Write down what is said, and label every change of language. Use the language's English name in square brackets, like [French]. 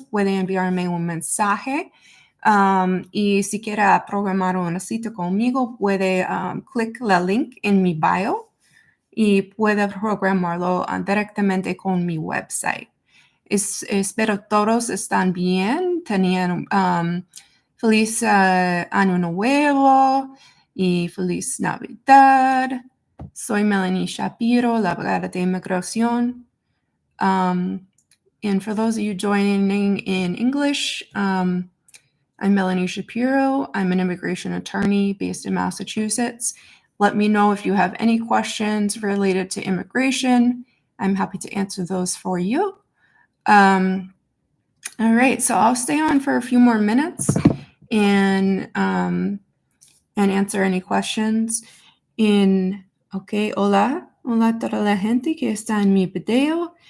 [Spanish] Puede enviarme un mensaje. Y si quiere programar una cita conmigo, puede clic el link en mi bio y puede programarlo directamente con mi website. Espero todos están bien, tenían feliz año nuevo y feliz Navidad. Soy Melanie Shapiro, la abogada de inmigración. [English] And for those of you joining in English, I'm Melanie Shapiro. I'm an immigration attorney based in Massachusetts. Let me know if you have any questions related to immigration. I'm happy to answer those for you. All right, so I'll stay on for a few more minutes and answer any questions. [Spanish] Hola a toda la gente que está en mi video.